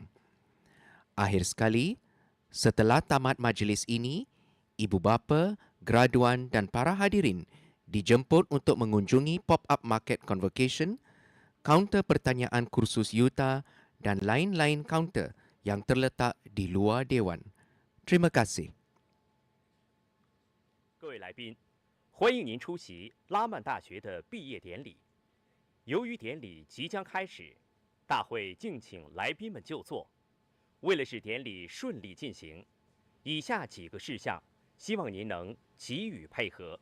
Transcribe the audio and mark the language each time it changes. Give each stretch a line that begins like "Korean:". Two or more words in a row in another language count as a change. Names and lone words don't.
Malay: Akhir sekali, setelah tamat majlis ini, ibu bapa, graduan dan para hadirin dijemput untuk mengunjungi
English: pop-up market Convocation,
Malay: kaunter pertanyaan kursus Yuta dan lain-lain kaunter yang terletak di luar Dewan. Terima kasih.
Chinese: 各位来宾，欢迎您出席拉曼大学的毕业典礼。由于典礼即将开始，大会敬请来宾们就座。为了使典礼顺利进行，以下几个事项，希望您能给予配合。